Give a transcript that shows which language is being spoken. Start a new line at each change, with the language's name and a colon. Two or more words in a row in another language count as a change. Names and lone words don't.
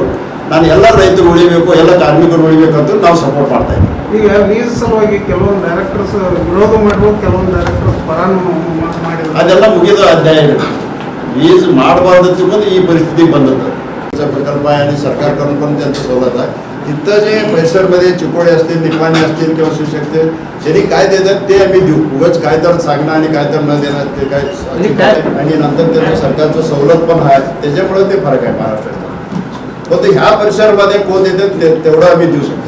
Kannada: ನಾನು ಎಲ್ಲ ರೈತರು ಉಳಿಬೇಕು, ಎಲ್ಲ ಕಾರ್ಮಿಕರು ಉಳಿಬೇಕಂತ ನಾವು ಸಪೋರ್ಟ್ ಮಾಡ್ತಾ ಇದ್ದೀವಿ. ಈಗ ಲೀಸ್ ಸಲುವಾಗಿ ಕೆಲವೊಂದು ಡೈರೆಕ್ಟರ್ಸ್ ವಿರೋಧ ಮಾಡ್ಬೋದು, ಕೆಲವೊಂದು ಡೈರೆಕ್ಟರ್ಸ್ ಪರಾನು ಮಾಡಿದ್ರು. ಅದೆಲ್ಲ ಮುಗಿದ ಅಧ್ಯಾಯಗಳು. ಲೀಸ್ ಮಾಡಬಾರ್ದು ಬಂದು ಈ ಪರಿಸ್ಥಿತಿಗೆ ಬಂದದ್ದು. ಪ್ರಕಲ್ಪ ಸರ್ಕಾರ ಕರ್ಕೊಂಡು ಅಂತ ಸೌಲಭ್ಯ
Marathi: इथं जे परिसरमध्ये चिकोडे असतील, निकवाने असतील किंवा शिवशक्ती ज्यांनी काय देतात ते आम्ही देऊ. उगाच काय तर सांगणं आणि काय तर न देणं ते काय चुकीचं आहे. आणि नंतर त्याचं सरकारचं सवलत पण आहे, त्याच्यामुळे ते फरक आहे महाराष्ट्रात. फक्त ह्या परिसरामध्ये कोण देतात तेवढं आम्ही देऊ शकतो.